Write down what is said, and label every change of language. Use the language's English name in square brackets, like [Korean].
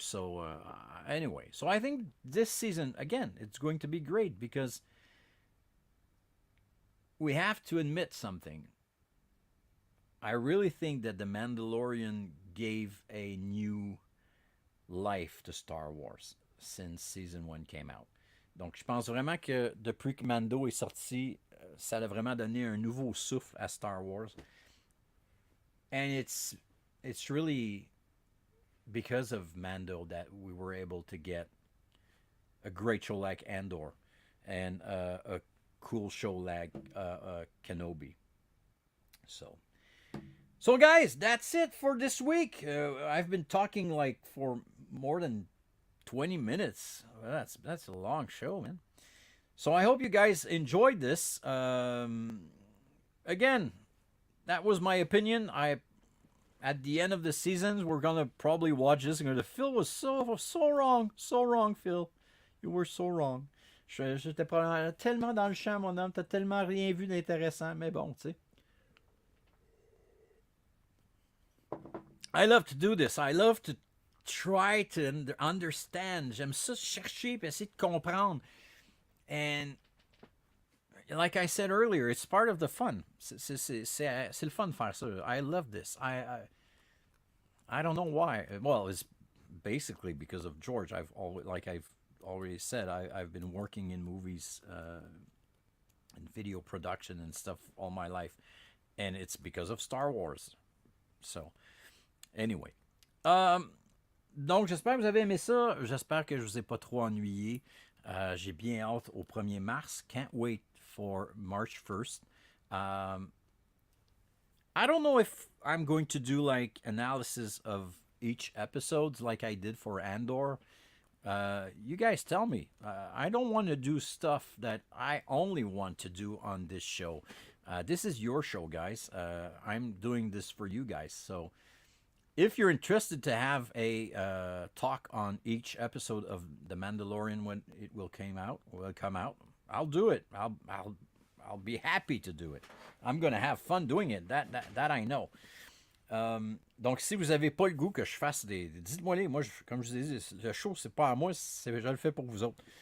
[English] So anyway, so I think this season again, it's going to be great because we have to admit something. I really think that the Mandalorian gave a new life to Star Wars since season 1 came out. [French] Donc, je pense vraiment que depuis que Mando est sorti, ça a vraiment donné un nouveau souffle à Star Wars. [English] And it's really because of Mando that we were able to get a great show like Andor and a cool show like Kenobi. So guys, that's it for this week. I've been talking like for more than 20 minutes. That's a long show, man. So I hope you guys enjoyed this. Again, that was my opinion. At the end of the seasons, we're gonna probably watch this. Phil was so wrong, Phil. You were so wrong. [French] J'étais tellement dans le champ, mon homme. T'as tellement rien vu d'intéressant, mais bon, tu sais. [English] I love to do this. I love to try to understand. [French] J'aime ça chercher et essayer de comprendre. [English] And like I said earlier, it's part of the fun. [French] C'est le fun de faire ça. [English] I love this. I don't know why. Well, it's basically because of George. I've already said, I've been working in movies and video production and stuff all my life, and it's because of Star Wars. So, anyway. [French] Donc, j'espère que vous avez aimé ça. J'espère que je vous ai pas trop ennuyé. J'ai bien hâte au 1er mars. [English] Can't wait for March 1st. I don't know if I'm going to do like analysis of each episode like I did for Andor. You guys tell me. I don't want to do stuff that I only want to do on this show. This is your show, guys. I'm doing this for you guys. So if you're interested to have a talk on each episode of The Mandalorian when it will come out, I'll do it. I'll be happy to do it. I'm gonna have fun doing it. That I know. [French] Donc, si vous n'avez pas le goût que je fasse dites-moi les. Moi, comme je vous ai dit, le show, c'est pas à moi, je le fais pour vous autres.